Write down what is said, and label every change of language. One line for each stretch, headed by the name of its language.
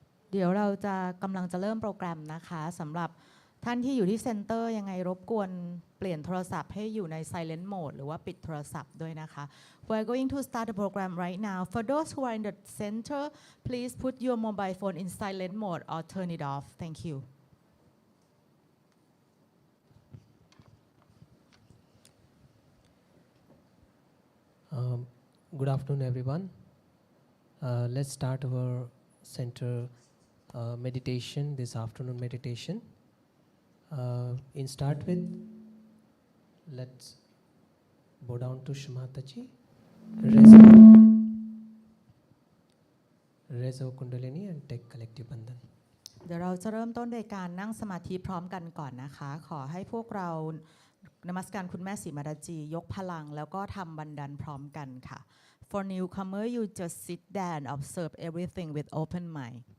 Thai: เดี๋ยวเราจะกำลังจะเริ่มโปรแกรมนะคะสำหรับท่านที่อยู่ที่เซ็นเตอร์ยังไงรบกวนเปลี่ยนโทรศัพท์ให้อยู่ใน silent mode หรือว่าปิดโทรศัพท์ด้วยนะคะ
English: We're going to start the program right now. For those who are in the center, please put your mobile phone in silent mode or turn it off. Thank you. Good afternoon, everyone. Let's start our center meditation, this afternoon meditation. In start with, let's bow down to Shmataji, raise our Kundalini and take collective bandhan.
Thai: เดี๋ยวเราจะเริ่มต้นโดยการนั่งสมาธิพร้อมกันก่อนนะคะขอให้พวกเรานมัสการคุณแม่ศรีมาราจียกพลังแล้วก็ทำบันดันพร้อมกันค่ะ
English: For newcomer you just sit there and observe everything with open mind